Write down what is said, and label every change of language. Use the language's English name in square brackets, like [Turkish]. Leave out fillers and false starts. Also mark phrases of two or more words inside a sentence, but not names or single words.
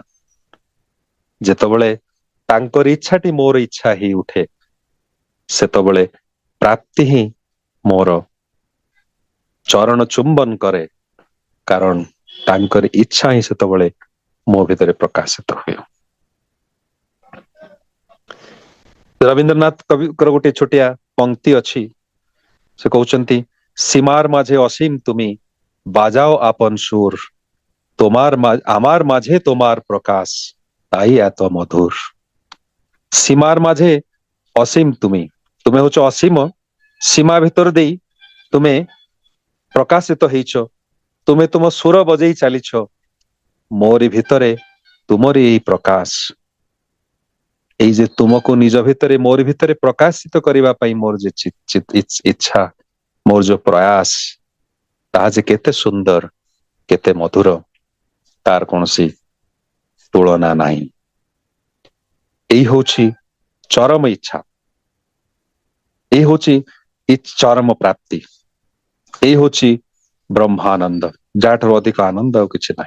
[Odia] ଯେତେବେଳେ ତାଙ୍କର ଇଚ୍ଛାଟି ମୋର ଇଚ୍ଛା ହେଇ ଉଠେ, ସେତେବେଳେ ପ୍ରାପ୍ତି ହିଁ ମୋର ଚରଣ ଚୁମ୍ବନ କରେ, କାରଣ ତାଙ୍କର ଇଚ୍ଛା ହିଁ ସେତେବେଳେ ମୋ ଭିତରେ ପ୍ରକାଶିତ ହୁଏ। ରବୀନ୍ଦ୍ରନାଥ କବିଙ୍କର ଗୋଟେ ଛୋଟିଆ ପଂକ୍ତି ଅଛି, ସେ କହୁଛନ୍ତି [Bangla] সীমার মাঝে অসীম তুমি বাজাও আপন সুর, তোমার আমার মাঝে তোমার প্রকাশ, তাই এত মধুর। সীমার মাঝে অসীম তুমি, তুমি হচ্ছে অসীম, [Odia] ସୀମା ଭିତର ଦେଇ ତୁମି ପ୍ରକାଶିତ ହେଇଛ, তুমি ତୁମ ସୁର ବଜେଇ ଚାଲିଛ, ମୋରି ଭିତରେ ତୁମରି ଏଇ ପ୍ରକାଶ, ଏଇ ଯେ ତୁମକୁ ନିଜ ଭିତରେ ମୋରି ଭିତରେ ପ୍ରକାଶିତ କରିବା ପାଇଁ ମୋର ଯେ ଇଚ୍ଛା, ମୋର ଯୋଉ ପ୍ରୟାସ, ତାହା ଯେ କେତେ ସୁନ୍ଦର, କେତେ ମଧୁର, ତାର କୌଣସି ତୁଳନା ନାହିଁ। ଏଇ ହଉଛି ଚରମ ଇଚ୍ଛା, ଏଇ ହଉଛି ଚରମ ପ୍ରାପ୍ତି, ଏଇ ହଉଛି ବ୍ରହ୍ମାନନ୍ଦ, ଯାହାଠାରୁ ଅଧିକ ଆନନ୍ଦ ଆଉ କିଛି ନାହିଁ।